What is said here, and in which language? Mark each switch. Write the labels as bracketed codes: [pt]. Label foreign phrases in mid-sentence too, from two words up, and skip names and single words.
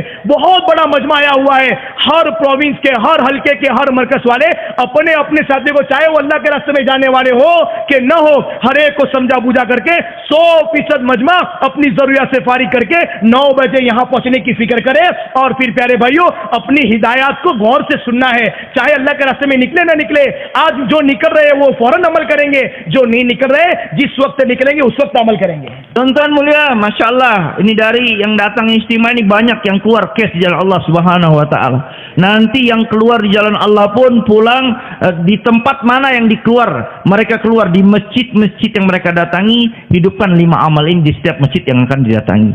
[hi] बहुत बड़ा मजमा आया हुआ है, हर प्रोविंस के, हर हल्के के, हर मरकज वाले अपने अपने साथियों को, चाहे वो अल्लाह के रास्ते में जाने वाले हो कि न हो, हर एक को समझा बुझा करके 100% मजमा अपनी जरूरियात से फारिग करके 9 बजे यहां पहुंचने की फिक्र करे। और फिर प्यारे भाइयों अपनी हिदायत को गौर से सुनना है, चाहे अल्लाह के रास्ते में निकले ना निकले। आज जो निकल रहे हैं वो फौरन अमल करेंगे, जो नहीं निकल रहे जिस वक्त निकलेंगे उस वक्त अमल करेंगे। [id] Tuan-tuan mulia, Masya Allah, ini dari yang datang istimewa ini banyak yang keluar kes di jalan Allah [ar] سبحانه وتعالى. [id] Nanti yang keluar di jalan Allah pun pulang di tempat mana yang dikeluar, mereka keluar di masjid-masjid yang mereka datangi, hidupkan 5 amal ini di setiap masjid yang akan didatangi.